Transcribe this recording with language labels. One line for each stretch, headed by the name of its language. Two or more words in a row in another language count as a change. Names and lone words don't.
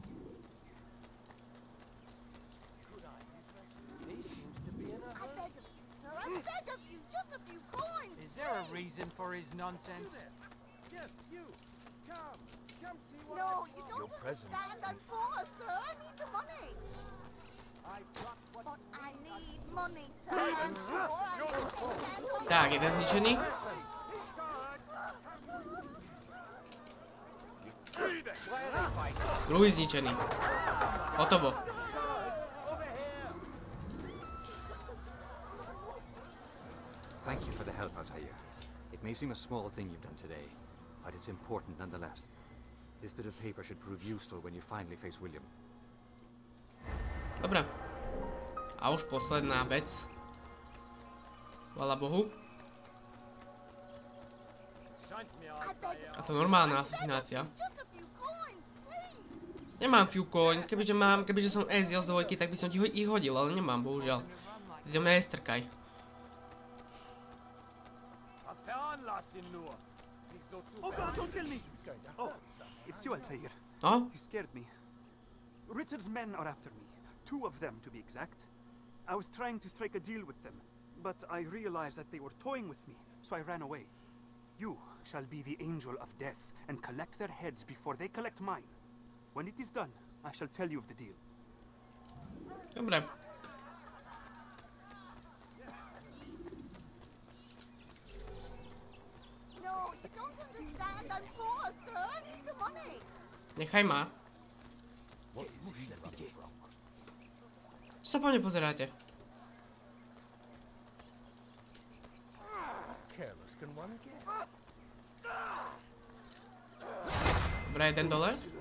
English: Is there a reason for his nonsense? Yes, you. Come see what No, you don't understand. I'm poor, sir. I need the money. But I need money, sir. I'm poor. I need money.
Slovak: Tak, jeden zničený. Druhý zničený. Hotovo.
English: Thank you for the help, Altair. It may seem a small thing you've done today, but it's important nonetheless. This bit of paper should prove useful when you finally face William.
Slovak: Dobre. A už posledná vec. Chvála Bohu. A to normálna asasinácia.
English: Just a few coins, please.
Slovak: Nemám
English: few coins,
Slovak: kebyže som Ezio z dvojky, tak by som ti ich hodil, ale nemám, bohužiaľ. Ty do mňa nestrkaj.
English: Oh God, don't kill me! Oh, it's you, Altair. No? You scared me. Richard's men are after me. 2 of them, to be exact. I was trying to strike a deal with them, but I realized that they were toying with me, so I ran away. You shall be the angel of death and collect their heads before they collect mine. When it is done, I shall tell you of the deal.
Slovak: Dobre.
English: No, you don't understand. I'm poor, sir. I need the money.
Slovak: Nechaj ma. Čo sa po mne pozeráte? Dobre, jeden dole.